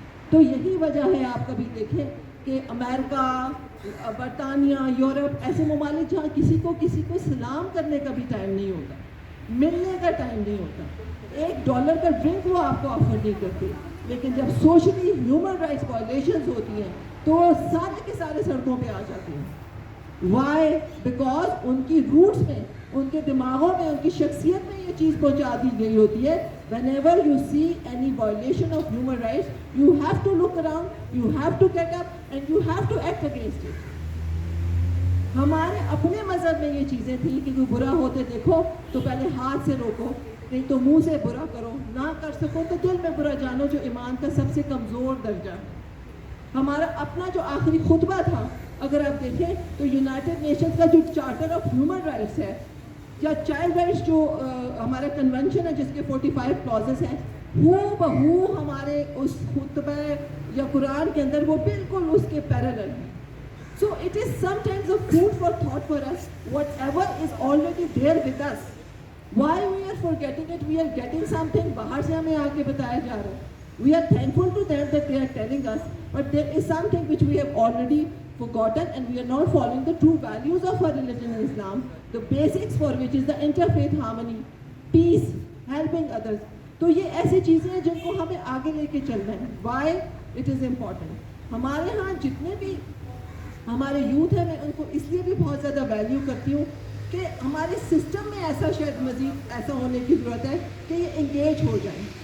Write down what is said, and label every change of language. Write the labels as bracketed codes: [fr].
[ur] تو یہی وجہ ہے آپ کبھی دیکھیں کہ امریکہ، برطانیہ، یورپ ایسے ممالک جہاں کسی کو سلام کرنے کا بھی ٹائم نہیں ہوتا، ملنے کا ٹائم نہیں ہوتا، $1 کا ڈرنک وہ آپ کو آفر نہیں کرتے، لیکن جب سوشلی ہیومن رائٹس وائلیشنز ہوتی ہیں تو وہ سارے کے سارے سڑکوں پہ آ جاتے ہیں. وائی؟ بیکاز ان کی روٹس میں، ان کے دماغوں میں، ان کی شخصیت میں یہ چیز پہنچا دی گئی ہوتی ہے. [en] whenever you see any violation of human rights you have to look around, you have to get up and you have to act against it. [ur] ہمارے اپنے مذہب میں یہ چیزیں تھیں کہ کوئی برا ہوتے دیکھو تو پہلے ہاتھ سے روکو، نہیں تو منہ سے برا کرو، نہ کر سکو تو دل میں برا جانو، جو ایمان کا سب سے کمزور درجہ ہے. ہمارا اپنا جو آخری خطبہ تھا اگر آپ دیکھیں تو یونائٹڈ نیشنز کا جو چارٹر آف ہیومن رائٹس ہے یا چائلڈ رائٹس جو ہمارا کنونشن ہے جس کے 45 کلازز ہیں، ہو بہو ہمارے اس خطبہ یا قرآن کے اندر وہ بالکل اس کے پیرالل ہیں. [en] So it is sometimes a food for thought for us, whatever is already there with us. Why we are forgetting it? We are getting something [ur] باہر سے ہمیں آگے بتایا جا رہا ہے. [en] We are thankful to them that they are telling us, but there is something which we have already forgotten and we are not following the true values of our religion in Islam, the basics for which is the interfaith harmony, peace, helping others. [ur] تو یہ ایسی چیزیں ہیں جن کو ہمیں آگے لے کے چلنا ہے. [en] Why it is important? [ur] ہمارے ہاں جتنے بھی ہمارے یوتھ ہیں، میں ان کو اس لیے بھی بہت زیادہ ویلیو کرتی ہوں کہ ہمارے سسٹم میں ایسا شاید مزید ایسا ہونے کی ضرورت ہے کہ یہ انگیج ہو جائیں.